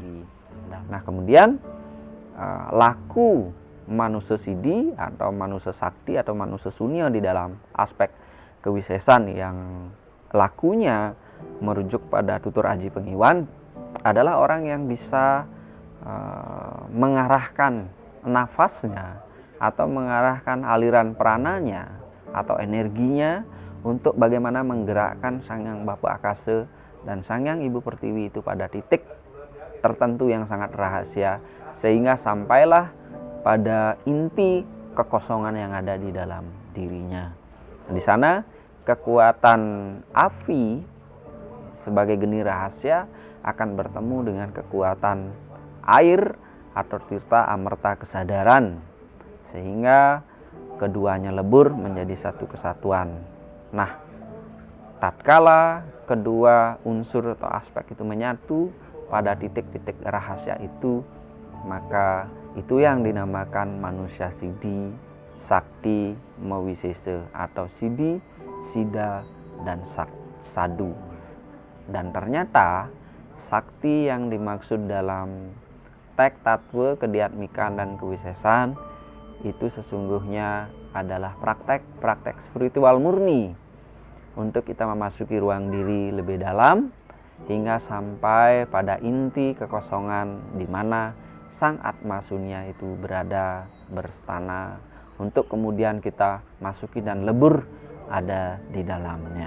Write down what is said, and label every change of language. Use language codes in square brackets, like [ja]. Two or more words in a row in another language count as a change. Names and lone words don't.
[id] Nah, kemudian laku manusia sidi atau manusia sakti atau manusia sunya di dalam aspek kewisesan yang lakunya merujuk pada tutur Aji Pengiwan adalah orang yang bisa mengarahkan nafasnya atau mengarahkan aliran prananya atau energinya untuk bagaimana menggerakkan Sang Hyang Bapa Akasa dan Sang Hyang Ibu Pertiwi itu pada titik tertentu yang sangat rahasia, sehingga sampailah pada inti kekosongan yang ada di dalam dirinya. Di sana kekuatan api sebagai geni rahasia akan bertemu dengan kekuatan air atau tirta amerta kesadaran, sehingga keduanya lebur menjadi satu kesatuan. Nah, tatkala kedua unsur atau aspek itu menyatu pada titik-titik rahasia itu, maka itu yang dinamakan manusia sidi, sakti, mawisesa atau sidi, sida, dan sadu. Dan ternyata sakti yang dimaksud dalam teks tatwa kediatmikan dan kewisesan itu sesungguhnya adalah praktek spiritual murni untuk kita memasuki ruang diri lebih dalam, hingga sampai pada inti kekosongan di mana sang Atma Sunya itu berada berstana, untuk kemudian kita masuki dan lebur ada di dalamnya.